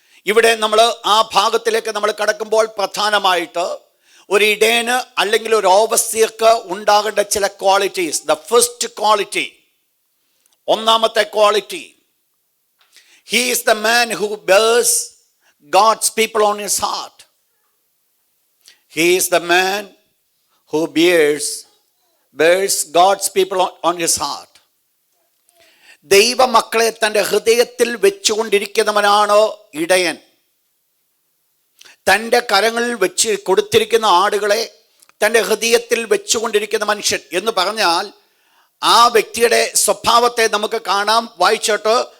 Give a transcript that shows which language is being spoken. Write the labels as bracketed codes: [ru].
[ml] ഇവിടെ നമ്മൾ ആ ഭാഗത്തിലേക്ക് നമ്മൾ കടക്കുമ്പോൾ പ്രധാനമായിട്ട് ഒരു ഇടയന് അല്ലെങ്കിൽ ഒരു ഓവർസിയർക്ക് ഉണ്ടാകേണ്ട ചില ക്വാളിറ്റീസ്. [en] the first quality, [ml] ഒന്നാമത്തെ quality, [en] He is the man who bears God's people on his heart. He is the man who bears God's people on his heart. [ml] ദൈവ മക്കളെ തൻ്റെ ഹൃദയത്തിൽ വെച്ചുകൊണ്ടിരിക്കുന്നവനാണ് ഇടയൻ. തൻ്റെ കരങ്ങളിൽ വെച്ച് കൊടുത്തിരിക്കുന്ന ആടുകളെ തൻ്റെ ഹൃദയത്തിൽ വെച്ചുകൊണ്ടിരിക്കുന്ന മനുഷ്യൻ എന്ന് പറഞ്ഞാൽ ആ വ്യക്തിയുടെ സ്വഭാവത്തെ നമുക്ക് കാണാം. വായിച്ചോട്ട്